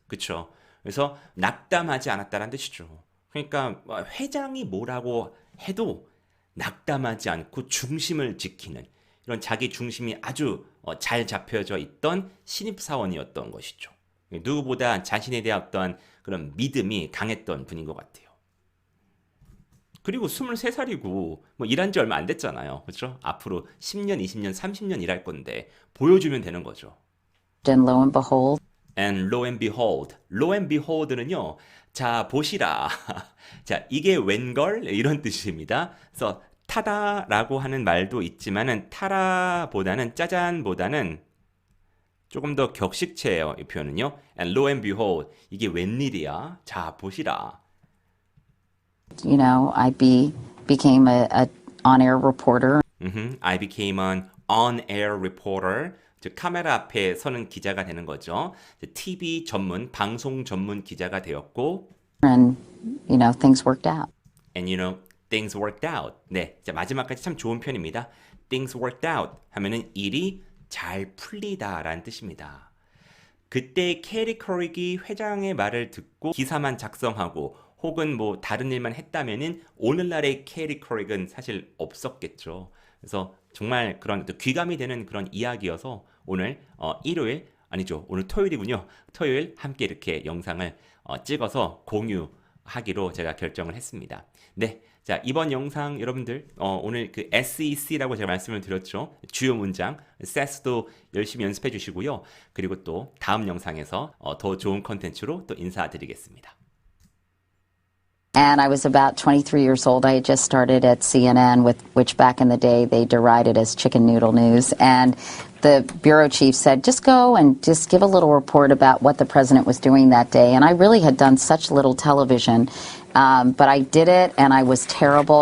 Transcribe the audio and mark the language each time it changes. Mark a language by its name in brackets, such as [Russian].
[Korean] 그쵸? 그래서 낙담하지 않았다는 뜻이죠. 그러니까 회장이 뭐라고 해도 낙담하지 않고 중심을 지키는 이런 자기 중심이 아주 잘 잡혀져 있던 신입사원이었던 것이죠. 누구보다 자신에 대한 어떤 그런 믿음이 강했던 분인 것 같아요. 그리고 23살이고 뭐 일한 지 얼마 안 됐잖아요. 그렇죠? 앞으로 10년, 20년, 30년 일할 건데 보여주면 되는 거죠. [English] And lo and behold, And lo and behold. [Korean] Lo and behold는요. 자, 보시라. 자, 이게 웬걸? 이런 뜻입니다. 그래서 타다라고 하는 말도 있지만은 타라보다는 짜잔보다는 조금 더 격식체예요. 이 표현은요. [English] And lo and behold. [Korean] 이게 웬일이야? 자, 보시라. [English] you know, became a on-air reporter. I became an on-air reporter. [Korean] 즉 카메라 앞에 서는 기자가 되는 거죠. TV 전문, 방송 전문 기자가 되었고 [English] And, you know, things worked out. and you know, things worked out. [Korean] 네, 자, 마지막까지 참 좋은 편입니다. things worked out 하면은 일이 잘 풀리다라는 뜻입니다. 그때 캐리 커릭이 회장의 말을 듣고 기사만 작성하고 혹은 뭐 다른 일만 했다면은 오늘날의 캐리 커릭은 사실 없었겠죠. 그래서 정말 그런 귀감이 되는 그런 이야기여서 오늘 일요일 아니죠. 오늘 토요일이군요. 토요일 함께 이렇게 영상을 찍어서 공유하기로 제가 결정을 했습니다. 네. 자, 이번 영상 여러분들 오늘 그 SEC라고 제가 말씀을 드렸죠. 주요 문장, SES도 열심히 연습해 주시고요. 그리고 또 다음 영상에서 더 좋은 컨텐츠로 또 인사드리겠습니다. [English] And I was about 23 years old. I had just started at CNN, which back in the day they derided as chicken noodle news. And the bureau chief said, just go and just give a little report about what the president was doing that day. And I really had done such little television. But I did it, and I was terrible.